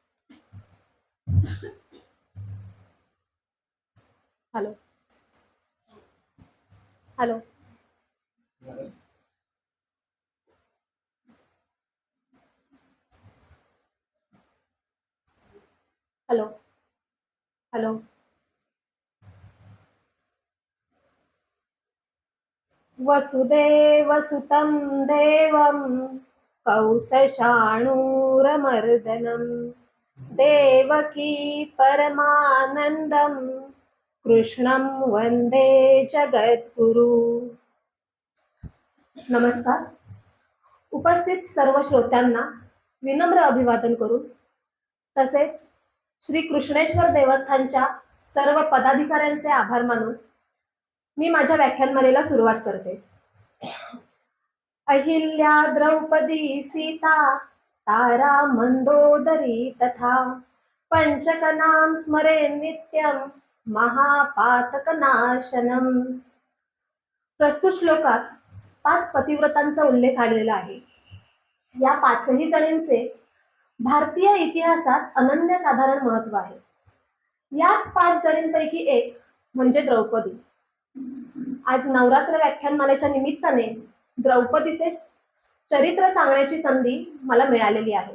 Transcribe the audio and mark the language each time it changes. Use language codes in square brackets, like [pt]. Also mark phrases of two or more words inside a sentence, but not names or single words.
[en] hello hello hello hello. [sa] वसुदेवसुतं देवं कौसचाणूरमर्दनं देवकी परमानन्दं कृष्णं वंदे जगद्गुरु. [mr] नमस्कार. उपस्थित सर्व श्रोत्यांना विनम्र अभिवादन करून तसेच श्री कृष्णेश्वर देवस्थानच्या सर्व पदाधिकाऱ्यांचे आभार मानून मी माझ्या व्याख्यानमालेला सुरुवात करते. [sa] अहिल्या द्रौपदी सीता तारा मंदोदरी तथा पंचकनाम स्मरे नित्यम महापातकनाशनम. [mr] प्रस्तुत श्लोकात 5 पतिव्रतांचा उल्लेख आलेला आहे. या 5ही जणींचे भारतीय इतिहासात अनन्यसाधारण महत्व आहे. याच 5 जणींपैकी एक म्हणजे द्रौपदी. आज नवरात्र व्याख्यानमालेच्या निमित्ताने द्रौपदीचे चरित्र सांगण्याची संधी मला मिळालेली आहे.